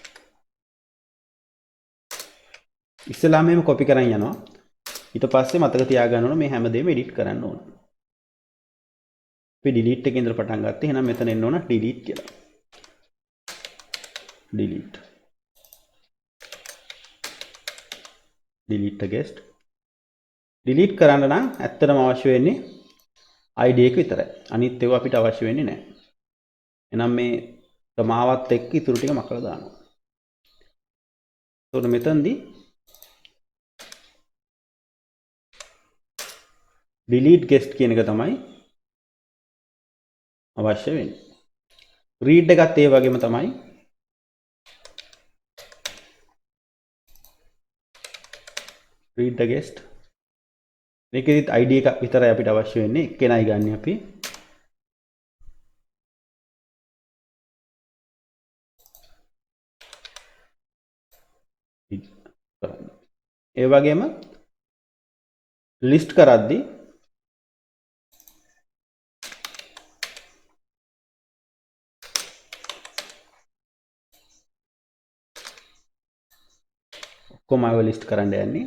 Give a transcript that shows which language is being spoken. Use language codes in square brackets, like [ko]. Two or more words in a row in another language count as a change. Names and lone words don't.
[si] ඉස්සෙල්ලාම මේව කොපි කරන් යනවා. ඊට පස්සේ මතක තියාගන්න ඕන මේ හැමදේම එඩිට් කරන්න ඕන. අපි delete එකේ ඉඳලා පටන් ගත්තේ. එහෙනම් මෙතන එන්න ඕන delete කියලා. delete. [en] delete the guest. [si] delete කරන්න නම් ඇත්තටම අවශ්‍ය වෙන්නේ ID එක විතරයි. අනිත් ඒවා අපිට අවශ්‍ය වෙන්නේ නැහැ. එහෙනම් මේ තමාවත් එක්ක ඉතුරු ටික මකලා දානවා. එතකොට මෙතනදී [en] delete guest [si] කියන එක තමයි අවශ්‍ය වෙන්නේ. read එකත් ඒ වගේම තමයි. [en] read the guest. [si] මේකෙදිත් ID එක විතරයි අපිට අවශ්‍ය වෙන්නේ. එක්කෙනයි ගන්න අපි. ඒ වගේම ලිස්ට් කරද්දී ඔක්කොම අයව ලිස්ට් කරන්න යන්නේ.